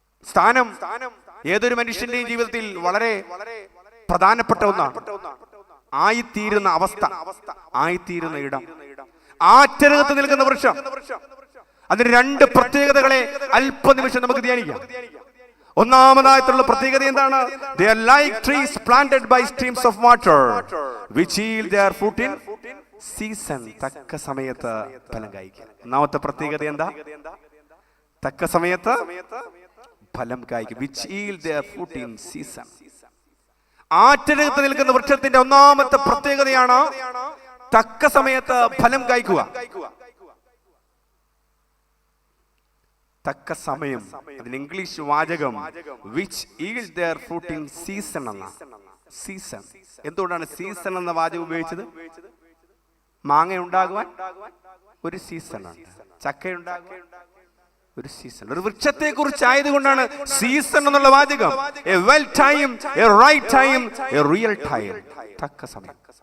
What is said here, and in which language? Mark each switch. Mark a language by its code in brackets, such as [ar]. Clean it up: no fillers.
[ml] സ്ഥാനം ഏതൊരു മനുഷ്യന്റെയും ജീവിതത്തിൽ വളരെ പ്രധാനപ്പെട്ട ഒന്നാണ്. ആയിത്തീരുന്ന അവസ്ഥ, ആയിത്തീരുന്ന ഇടം. ആറ്റരകത്ത് നിൽക്കുന്ന വൃക്ഷം. അതിന് 2 പ്രത്യേകതകളെ അല്പനിമിഷം നമുക്ക് ധ്യാനിക്കാം. ഒന്നാമതായിട്ടുള്ള പ്രത്യേകത എന്താണ്? [en] They are like trees planted by streams of water, which yield their fruit in season. [ml] തക്ക സമയത്ത് ഫലം കായ്ക്കും. ഒന്നാമത്തെ പ്രത്യേകത എന്താ? തക്ക സമയത്ത് ഫലം കായ്ക്കും. [en] Which yield their fruit in season. [ml] ആറ്റരകത്ത് നിൽക്കുന്ന വൃക്ഷത്തിന്റെ ഒന്നാമത്തെ പ്രത്യേകതയാണ് തക്ക സമയത്ത് ഫലം കായ്ക്കുക. തക്ക സമയം. അതിന് ഇംഗ്ലീഷ് വാചകം [en] which yield their fruit in season [ml] എന്ന. സീസൺ. എന്തുകൊണ്ടാണ് സീസൺ എന്ന വാചകം ഉപയോഗിച്ചത്? മാങ്ങ ഉണ്ടാകുവാൻ ഒരു സീസണുണ്ട്, ചക്ക ഉണ്ടാകുവാൻ ഒരു സീസൺ. ഒരു വൃക്ഷത്തെ കുറിച്ച് ആയതുകൊണ്ടാണ് സീസൺ എന്നുള്ള വാചകം. [en] A well time, a right time, a real time. [ml] തക്ക സമയം.